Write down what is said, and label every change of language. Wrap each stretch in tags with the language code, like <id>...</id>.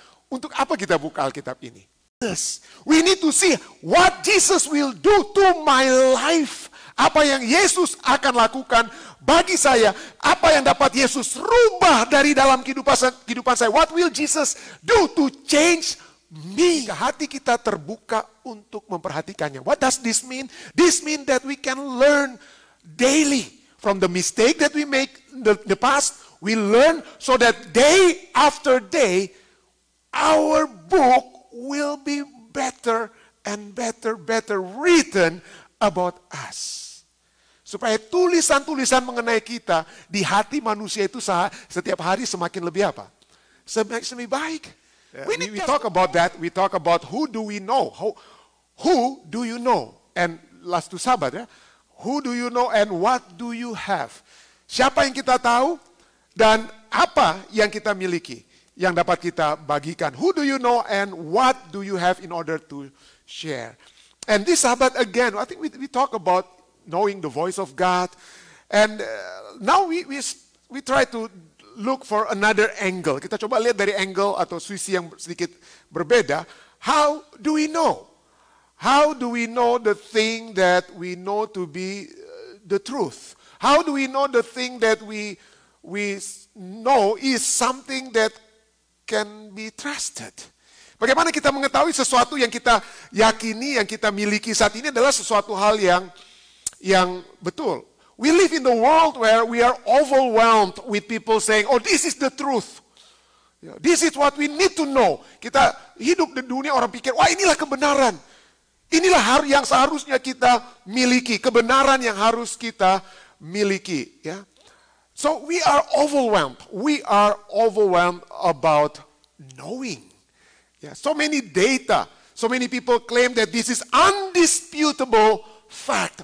<id>Untuk apa kita buka Alkitab ini?</id> <en>Yes. We need to see what Jesus will do to my life.</en> <id>Apa yang Yesus akan lakukan bagi saya. Apa yang dapat Yesus rubah dari dalam kehidupan saya.</id> <en>What will Jesus do to change me?</en> <id>Hati kita terbuka untuk memperhatikannya.</id> <en>What does this mean? This means that we can learn daily from the mistake that we make in the past. We learn so that day after day, our book will be better and better written about us.</en> <id>Supaya tulisan-tulisan mengenai kita di hati manusia itu setiap hari semakin lebih apa? Semakin baik.</id> <en>We talk about that. We talk about who do we know? Who do you know? And last to Sabat ya. Who do you know and what do you have?</en> <id>Siapa yang kita tahu dan apa yang kita miliki yang dapat kita bagikan?</id> <en>Who do you know and what do you have in order to share? And this Sabat again, I think we talk about knowing the voice of God. And now we try to look for another angle.</en> <id>Kita coba lihat dari angle atau sisi yang sedikit berbeda.</id> <en>How do we know? How do we know the thing that we know to be the truth? How do we know the thing that we know is something that can be trusted? Bagaimana kita mengetahui sesuatu yang kita yakini, yang kita miliki saat ini adalah sesuatu hal yang betul. We live in the world where we are overwhelmed with people saying, oh, this is the truth. This is what we need to know.</en> <id>Kita hidup di dunia orang pikir, wah inilah kebenaran. Inilah yang seharusnya kita miliki. Kebenaran yang harus kita miliki.</id> <en>Ya. So we are overwhelmed. We are overwhelmed about knowing. Yeah, so many data. So many people claim that this is undisputable fact.</en>